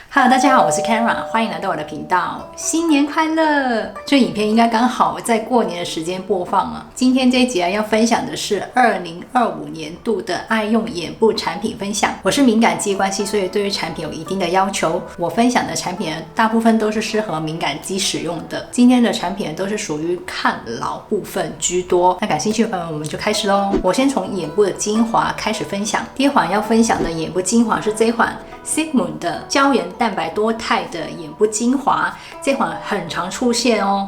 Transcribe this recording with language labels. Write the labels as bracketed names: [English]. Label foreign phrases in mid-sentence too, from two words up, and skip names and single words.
[Chinese] Hello， 大家好，我是 Kara， 歡迎來到我的頻道，新年快樂！這影片應該剛好在過年的時間播放啊。今天這一集要分享的是2025年度的愛用眼部產品分享。我是敏感肌關係，所以對於產品有一定的要求。我分享的產品大部分都是適合敏感肌使用的。今天的產品都是屬於抗老部分居多。那感興趣的朋友們，我們就開始嘍。我先從眼部的精華開始分享。第一款要分享的眼部精華是這一款 Sigmund 的膠原蛋白多肽的眼部精華，這款很常出現哦。